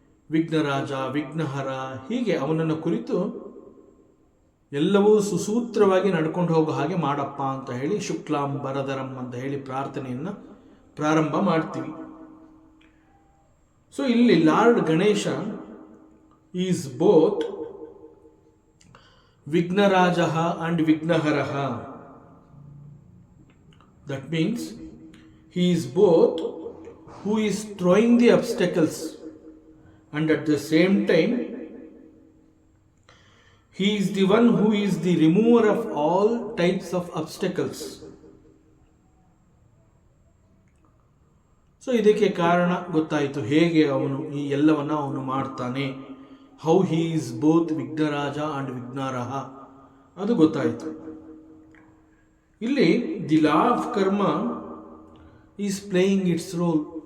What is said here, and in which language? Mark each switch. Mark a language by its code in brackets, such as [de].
[kn] ವಿಘ್ನರಾಜ, ವಿಘ್ನಹರ, ಹೀಗೆ ಅವನನ್ನು ಕುರಿತು ಎಲ್ಲವೂ ಸುಸೂತ್ರವಾಗಿ ನಡ್ಕೊಂಡು ಹೋಗೋ ಹಾಗೆ ಮಾಡಪ್ಪ ಅಂತ ಹೇಳಿ ಶುಕ್ಲಾಂ ಬರದರಂ ಅಂತ ಹೇಳಿ ಪ್ರಾರ್ಥನೆಯನ್ನು ಪ್ರಾರಂಭ ಮಾಡ್ತೀವಿ. [en] So ಇಲ್ಲಿ lord Ganesha is both Vighnaraja and Vighnahara. That means he is both who is throwing the obstacles and at the same time he is the one who is the remover of all types of obstacles. [kn] So ಇದಕ್ಕೆ ಕಾರಣ ಗೊತ್ತಾಯಿತು, ಹೇಗೆ ಅವನು ಈ ಎಲ್ಲವನ್ನ ಅವನು ಮಾಡ್ತಾನೆ. [en] how he is both Vighnaraja and Vighnahara [kn] ಅದು ಗೊತ್ತಾಯಿತು. [en] ಇಲ್ಲಿ the law of karma is playing its role.